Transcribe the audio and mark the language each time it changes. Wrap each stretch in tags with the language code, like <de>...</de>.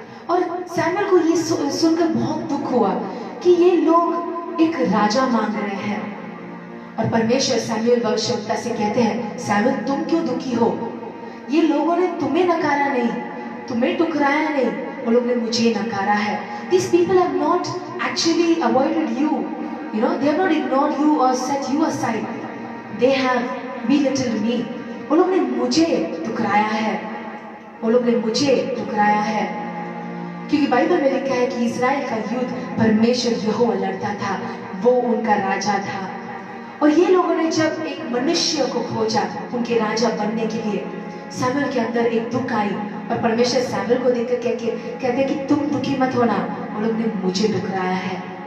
<hi>और सैमुअल को ये सुनकर बहुत दुख हुआ कि ये लोग एक राजा मांग रहे हैं। और परमेश्वर सैमुअल भविष्यवक्ता से कहते हैं, सैमुअल तुम क्यों दुखी हो? ये लोगों ने तुम्हें नकारा नहीं, तुम्हें टुकराया नहीं, वो लोग ने मुझे नकारा है।</hi> <en>These people have not actually avoided you, they have not ignored you or set you aside. They have belittled me.</en> <hi>वो लोग ने मुझे टुकराया है, वो लोग ने मुझे टुकराया है। क्योंकि बाइबल में लिखा है कि इज़राइल का युद्ध परमेश्वर यहोवा लड़ता था, वो उनका राजा था। और ये लोगों ने जब एक मनुष्य को खोजा उनके राजा बनने के लिए, सैमुअल के अंदर एक दुख आई और परमेश्वर सैमुअल को देखकर कहते कि तुम दुखी मत होना, वो लोग ने मुझे टुकराया है।</hi>